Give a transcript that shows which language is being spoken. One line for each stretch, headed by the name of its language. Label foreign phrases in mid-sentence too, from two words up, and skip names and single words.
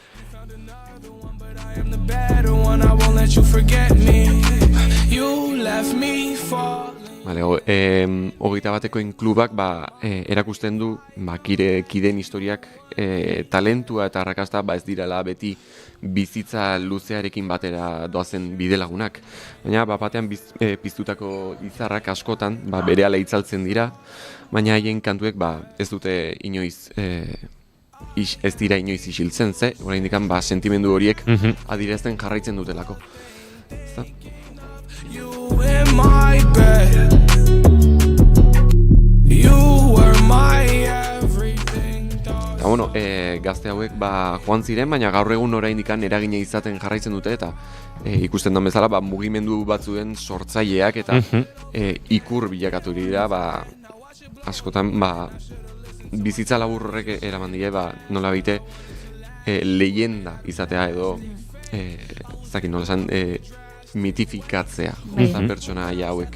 Basque: Hogeita batekoen klubak erakusten du kideen historiak talentua eta arrakasta ez direla beti bizitza luzearekin batera doazen bidelagunak. Baina batean piztutako izarrak askotan berehala itzaltzen dira, baina haien kantuek ez dute inoiz ez dira inoiz isiltzen, ze, oraindik sentimendu horiek adierazten jarraitzen dutelako. Ezta?
English: You in my bed. You were my everything.
Basque: Eta bueno, gazte hauek joan ziren, baina gaur egun oraindik eragina izaten jarraitzen dute eta ikusten den bezala mugimendu batzuen sortzaileak eta ikur bilakatu dira, askotan bizitza laburrek eraman die, nola baite leyenda izatea edo ezakit nola esan mitifikatzea pertsona hauek.